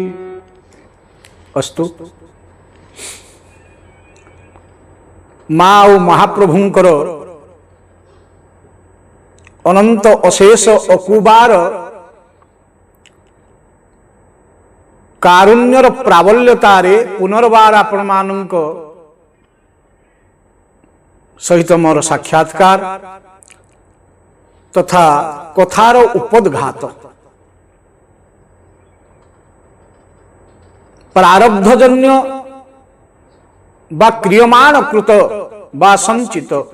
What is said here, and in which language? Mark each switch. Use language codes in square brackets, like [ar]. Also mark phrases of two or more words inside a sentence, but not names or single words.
[or] ଅସ୍ତୁ। ମାଁ ଓ ମହାପ୍ରଭୁଙ୍କର ଅନନ୍ତ ଅଶେଷ ଅକୁବାର କାରୁଣ୍ୟର ପ୍ରାବଲ୍ୟତାରେ ପୁନର୍ବାର ଆପଣ ମାନଙ୍କ ସହିତ ମୋର ସାକ୍ଷାତ୍କାର ତଥା କଥାର ଉପୋଦ୍ଘାତ ପ୍ରାରବ୍ଧଜନ୍ୟ ବା କ୍ରିୟମାଣ କୃତ ବା ସଞ୍ଚିତ